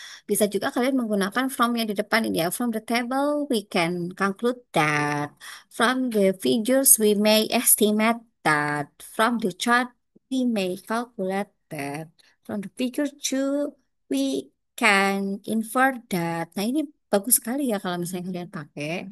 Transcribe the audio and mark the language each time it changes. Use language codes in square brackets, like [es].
[id] Bisa juga kalian menggunakan from yang di depan ini ya. [en] From the table, we can conclude that. From the figures, we may estimate that. From the chart, we may calculate that. From the figure two, we can infer that. [id] Nah, ini bagus sekali ya kalau misalnya kalian pakai.